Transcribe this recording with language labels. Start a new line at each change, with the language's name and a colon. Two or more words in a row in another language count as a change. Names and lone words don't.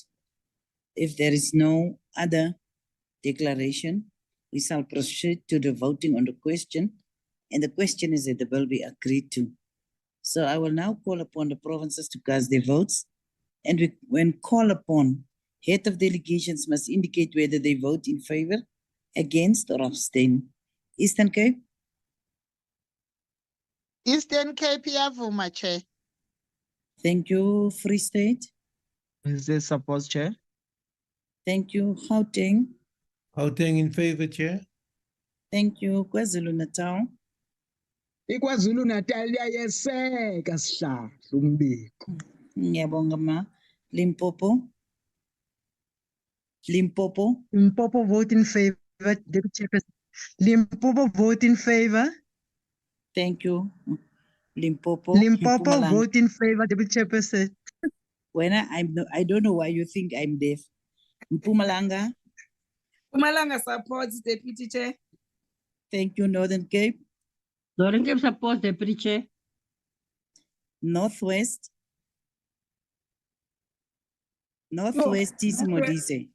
English: If there is no other declaration, we shall proceed to the voting on the question. And the question is that the bill be agreed to. So I will now call upon the provinces to cast their votes. And when called upon, head of delegations must indicate whether they vote in favor, against, or abstain. Eastern Cape?
Xhosa: Eastern Cape, iyavuma,
English: Chair. Thank you, Free State. Is there support, Chair? Thank you, Gauteng. Gauteng in favor, Chair. Thank you, KwaZulu-Natal.
Zulu: iKwaZulu-Natal iyayeseka sihlahla umbiko. Ngiyabonga ma. Limpopo. Limpopo.
English: Limpopo vote in favor, Deputy Chairperson. Limpopo vote in favor. Thank you. Limpopo. Limpopo Mpumalanga. vote in favor, Deputy Chairperson. When I don't know why you think I'm deaf. Mpumalanga. Mpumalanga supports, Deputy Chair. Thank you, Northern Cape. Northern Cape supports, Deputy Chair. Northwest. Northwest is Modise.